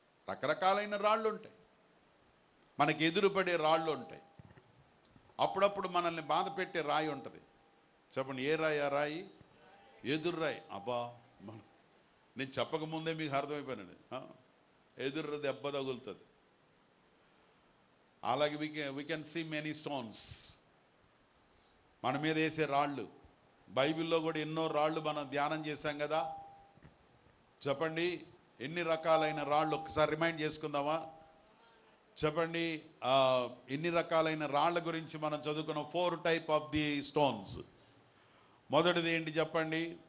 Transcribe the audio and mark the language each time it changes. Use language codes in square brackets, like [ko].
[te] రకరకాలైన రాళ్ళు ఉంటాయి, మనకి ఎదురుపడే రాళ్ళు ఉంటాయి. అప్పుడప్పుడు మనల్ని బాధ పెట్టే రాయి ఉంటుంది. చెప్పండి, ఏ రాయి? ఆ రాయి ఎదురు రాయి. అబ్బా, నేను చెప్పకముందే మీకు అర్థమైపోయినాడు, ఎదురు దెబ్బ తగులుతుంది. అలాగే [en] we can see many stones. [te] మన మీద వేసే రాళ్ళు. బైబిల్లో కూడా ఎన్నో రాళ్ళు మనం ధ్యానం చేశాం కదా. చెప్పండి, ఎన్ని రకాలైన రాళ్ళు ఒకసారి రిమైండ్ చేసుకుందామా? చెప్పండి, ఎన్ని రకాలైన రాళ్ళ గురించి మనం చదువుకున్నాం. [en] 4 type of the stones. [te] మొదటిది ఏంటి చెప్పండి?